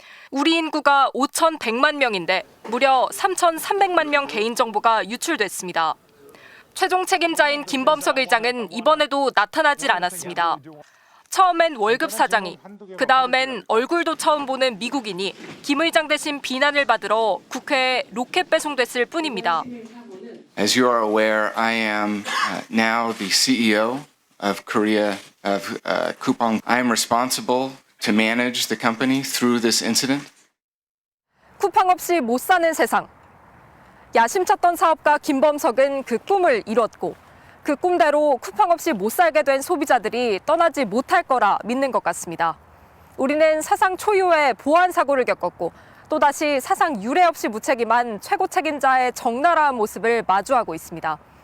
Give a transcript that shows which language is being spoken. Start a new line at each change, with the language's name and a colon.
Korean: 우리 인구가 5,100만 명인데 무려 3,300만 명 개인정보가 유출됐습니다. 최종 책임자인 김범석 의장은 이번에도 나타나질 않았습니다. 처음엔 월급 사장이, 그 다음엔 얼굴도 처음 보는 미국인이 김 의장 대신 비난을 받으러 국회에 로켓 배송됐을 뿐입니다.
English: As you are aware, I am now the CEO of Korea of Coupang. I am responsible to manage the company through this incident.
Korean: 쿠팡 없이 못 사는 세상. 야심쳤던 사업가 김범석은 그 꿈을 이뤘고 그 꿈대로 쿠팡 없이 못 살게 된 소비자들이 떠나지 못할 거라 믿는 것 같습니다. 우리는 사상 초유의 보안 사고를 겪었고 또다시 사상 유례 없이 무책임한 최고 책임자의 적나라한 모습을 마주하고 있습니다.